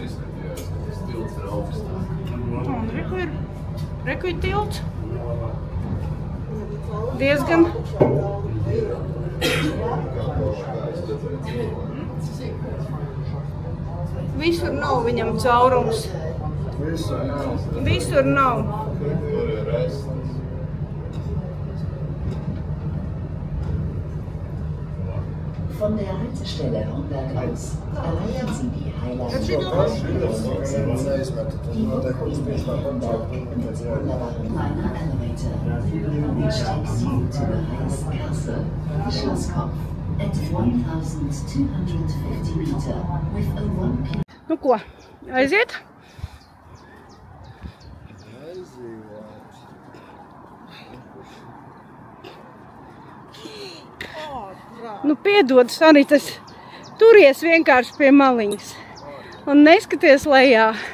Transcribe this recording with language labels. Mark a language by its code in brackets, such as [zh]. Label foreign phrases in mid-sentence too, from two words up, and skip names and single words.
[lv] Un reku ir tilts. Diezgan. Visur nav viņam caurums. Visur nav. [de] Von der Haltestelle Hornberg aus erreichen Sie die Highline. Die Rücklinie Hornberg mit wunderbaren kleiner Elevator. [en] Which takes you to the highest castle, Schloss-Kopf, at 1,250 meter with a 1 km. [lv] Nu ko, aiziet? Nu, piedod, arī tas turies vienkārši pie maliņas un neskaties lejā.